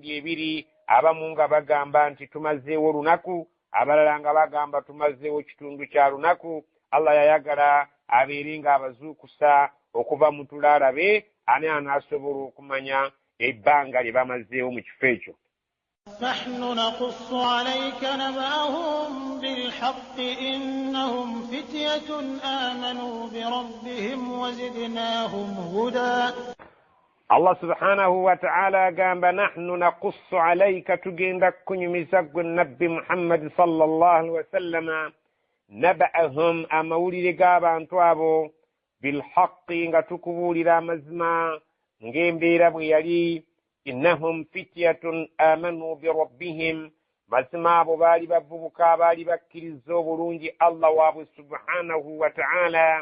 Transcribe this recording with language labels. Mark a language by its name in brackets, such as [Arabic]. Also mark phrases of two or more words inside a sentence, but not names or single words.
[Ganda] Abamu nga bagamba nti tumazeewo olunaku, abalala nga bagamba tumazeewo kitundu kya lunaku. Allah yayagala abeere nga abazuukusa okuva mu tulaala be, ani anaasobola okumanya ebbanga lye bamazeewo mu kifo ekyo. [Arabic] نحن نقص عليك نبأهم بالحق إنهم فتية آمنوا بربهم وزدناهم هدى. الله سبحانه وتعالى gamba نحن نقص عليك, [Ganda] tugenda kunyumiza gwe nabbi Muhammad [Arabic] صلى الله عليه وسلم [Ganda] naba'ahum, amawulire g'abantu abo, bilhaqqi, nga tukubuulira amazima ng'embeera bwe yali. [Arabic] إنهم فتية آمنوا بربهم, [Ganda] mazima abo baali bavubuka baali bakkiriza obulungi Allah waabwe [Arabic] سبحانه وتعالى.